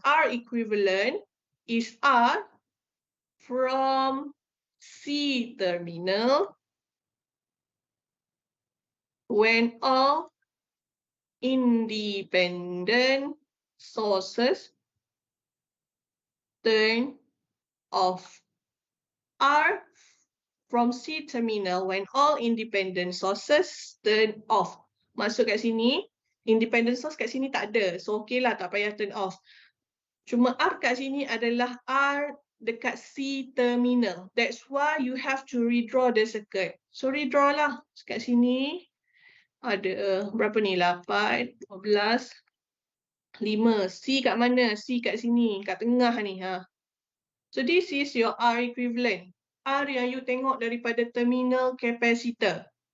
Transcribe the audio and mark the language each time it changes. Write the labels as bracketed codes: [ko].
[en] R equivalent is R from C terminal when all independent sources turn off. R from C terminal when all independent sources turn off. [ms] Masuk kat sini, independent source kat sini tak ada. So okey lah, tak payah turn off. Cuma R kat sini adalah R dekat C terminal. [en] That's why you have to redraw the circuit. [ms] So redraw lah. Kat sini ada berapa ni? 8, 12, 5. C kat mana? C kat sini. Kat tengah ni. [en] So this is your R equivalent. [ms] R yang you tengok daripada terminal capacitor.